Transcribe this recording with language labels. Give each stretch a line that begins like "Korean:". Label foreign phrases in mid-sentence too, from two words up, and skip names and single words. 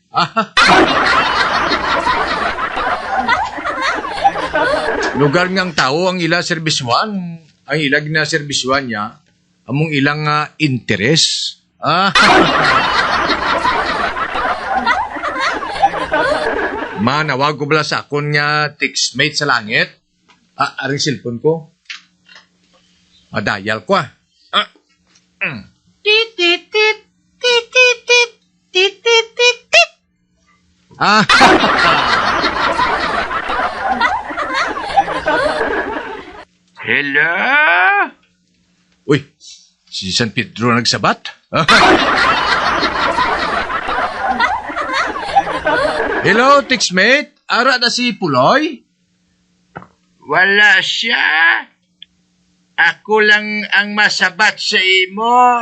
Hiligaynon: Lugar ngang tao ang ila serviswan, ang ilag na serviswan niya, among ilang interes. Manawag ko bala sa akon nga textmate sa langit. Aring cellphone ko. Dial ko Tit, tit, tit, tit, tit, tit, tit, tit, tit, tit. Hello? Uy, si San Pedro nagsabat? Hello, textmate. Ara na si Puloy? Wala siya. Ako lang ang masabat sa imo.